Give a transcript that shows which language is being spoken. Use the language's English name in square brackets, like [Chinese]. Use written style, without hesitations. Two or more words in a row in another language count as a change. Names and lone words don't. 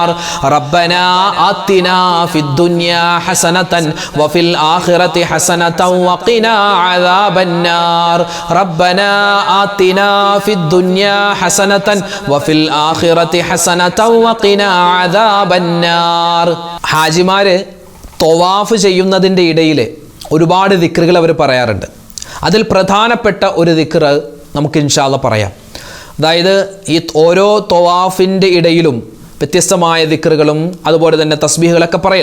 [Arabic] ربنا آتنا في الدنيا حسنة وفي الآخرة حسنة وقنا عذاب النار. ربنا آتنا في الدنيا حسنة وفي الآخرة حسنة وقنا عذاب النار. [Malayalam] ഹാജിമാര് തവാഫ് ചെയ്യുന്നതിൻ്റെ ഇടയിൽ ഒരുപാട് ദിക്റുകൾ അവർ പറയാറുണ്ട്. അതിൽ പ്രധാനപ്പെട്ട ഒരു ദിക്ർ നമുക്ക് [Arabic] إن شاء الله [Malayalam] പറയാം. അതായത് ഈ ഓരോ തവാഫിൻ്റെ ഇടയിലും വ്യത്യസ്തമായ ദിക്റുകളും അതുപോലെ തന്നെ തസ്ബീഹുകളൊക്കെ പറയൽ.